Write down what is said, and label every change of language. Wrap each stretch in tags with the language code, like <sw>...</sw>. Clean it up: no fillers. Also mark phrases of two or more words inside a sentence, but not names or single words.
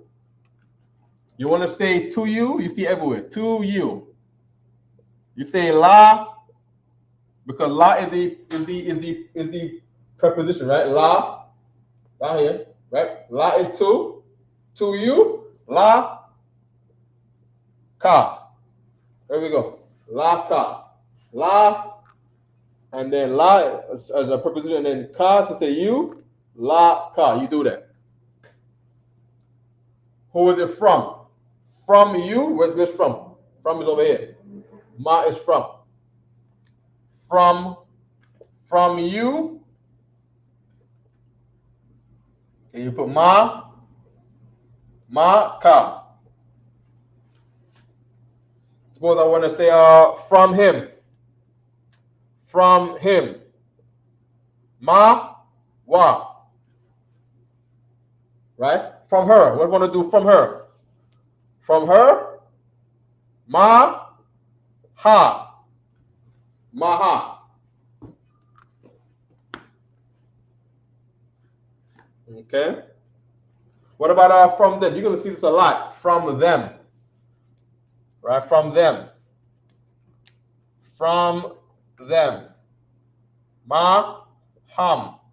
<en>You want to say to you? You see everywhere. To you. You say la, because la is the preposition, right? La, down here, right? La is to you.</en> <ar>La, ka.</ar> <en>There we go.</en> <ar>La, ka.</ar> <en>La, and then la as a preposition, and then ka to say you.</en> <ar>La, ka.</ar> <en>You do that. Who is it from? From you. Where's this from? From is over here. Ma is from. From you. Can you put</en> <ar>ma, ka?</ar> <en>Suppose I want to say from him. From him.</en> <ar>Ma, wa.</ar> <en>Right? From her. What do I want to do from her? From her,</en> <ar>ma, ha.</ar> <en>Maha. Okay. What about from them? You're going to see this a lot. From them. Right? From them. From them.</en> <ar>Ma, ham.</ar>